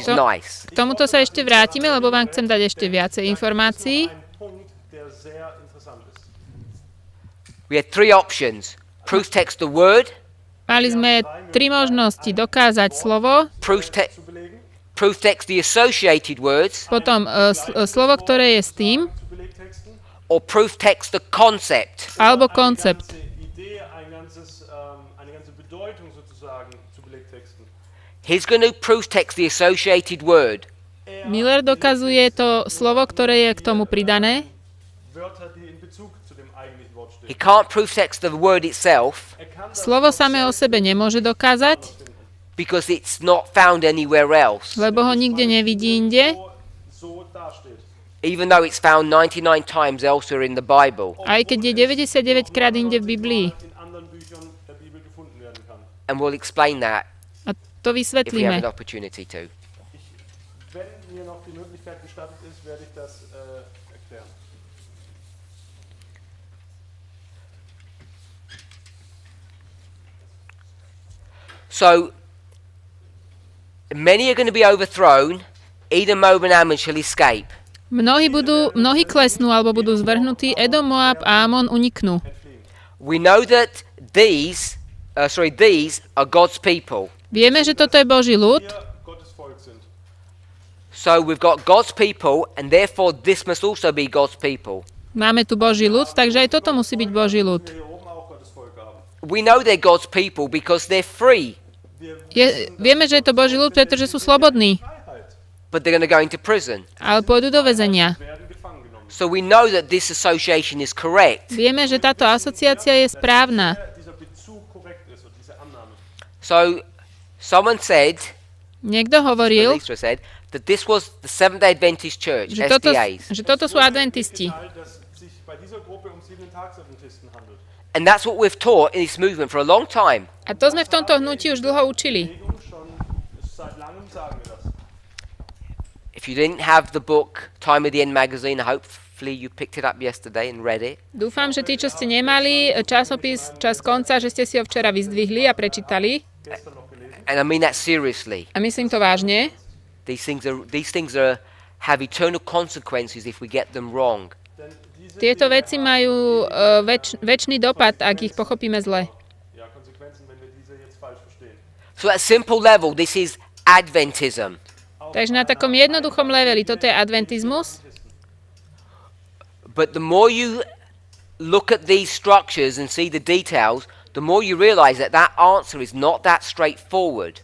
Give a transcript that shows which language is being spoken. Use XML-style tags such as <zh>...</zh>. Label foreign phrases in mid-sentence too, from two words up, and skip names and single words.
<en>To- nice.</en> <sk>K tomuto sa ešte vrátime, lebo vám chcem dať ešte viacej informácií.</sk> <de>Ein Punkt, der sehr interessant ist.</de> <en>We had three options. Proof text the word,</en> <sk>Mali sme tri možnosti dokázať slovo,</sk> <en>proof, te-</en> <de>Zu belegen,</de> <en>proof text the associated words,</en> <sk>potom slovo, ktoré je s tým,</sk> <de>zu Belegtexten.</de> <en>or proof text the concept.</en> <sk>alebo</sk> <de>Eine</de> <sk>koncept.</sk> <de>ganze Idee, eine ganze Bedeutung sozusagen zu Belegtexten.</de> <en>He's going to proof text the associated word.</en> <sk>Miller dokazuje to slovo, ktoré je k tomu pridané.</sk> <de>Wörter, die in Bezug zu dem eigentlichen Wort</de> <en>He</en> <de>stehen.</de> <en>can't proof text the word itself</en> <de>Er kann das</de> <sk>Slovo samé o sebe nemôže dokázať,</sk> <en>because it's not found anywhere else,</en> <sk>lebo ho nikde nevidí inde,</sk> <de>so dasteht.</de> <en>even though it's found 99 times elsewhere in the Bible.</en> <sk>aj keď je 99 krát inde v Biblii.</sk> <de>In anderen Büchern der Bibel gefunden werden kann.</de> <en>And we'll explain that</en> <sk>A to</sk> <en>if we have</en> <sk>vysvetlíme.</sk> <en>an opportunity to.</en> <de>Wenn mir noch die Möglichkeit gestattet ist, werde ich das erklären.</de> <en>So, many are going to be overthrown, Edom, Moab, and Ammon shall escape.</en> <sk>Mnohí klesnú alebo budú zvrhnutí, Edom, Moab a Amon uniknú.</sk> <en>We know that these are God's people.</en> <sk>Vieme, že toto je Boží ľud,</sk> <de>Hier Gottes Volk sind.</de> <en>So we've got God's people, and therefore this must also be God's people.</en> <sk>máme tu Boží ľud, takže aj toto musí byť Boží ľud.</sk> <de>Wir hier oben auch Gottes Volk haben.</de> <en>We know they're God's people because they're free,</en> <sk>Vieme, že je to Boží ľud, pretože sú slobodní,</sk> <de>Freiheit</de> <en>but they're going to go into prison.</en> <sk>ale pôjdu do väzenia.</sk> <de>werden gefangen genommen.</de> <en>So we know that this association is correct.</en> <sk>Vieme, že táto asociácia je správna.</sk> <de>Dieser Bezug korrekt ist und diese Annahme.</de> <en>So someone said,</en> <sk>Niekto hovoril,</sk> <en>Lisa said, that this was the Seventh-day Adventist Church, SDAs.</en> <sk>že toto sú adventisti.</sk> <de>Teil, dass sich bei dieser Gruppe um 7-Tags-Adventisten handelt.</de> <en>And that's what we've taught in this movement for a long time.</en> <sk>A to sme v tomto hnutí už dlho učili.</sk> <de>Bewegung schon seit langem sagen wir das.</de> <en>If you didn't have the book Time of the End magazine, hopefully you picked it up yesterday and read it.</en> <sk>Dúfam, že tí, čo ste nemali časopis Čas konca, že ste si ho včera vyzdvihli a prečítali.</sk> <de>Gestern noch gelesen.</de> <en>And I mean that seriously.</en> <sk>A myslím to vážne.</sk> <en>These things have eternal consequences if we get them wrong.</en> <de>Denn diese</de> <sk>Tieto veci majú väčší dopad, ak ich pochopíme zle.</sk> <de>Konsequenzen, wenn wir diese jetzt falsch verstehen.</de> <en>So at a simple level, this is Adventism.</en> <sk>Takže na takom jednoduchom leveli, toto je adventizmus.</sk> <en>But the more you look at these structures and see the details, the more you realize that that answer is not that straightforward.</en>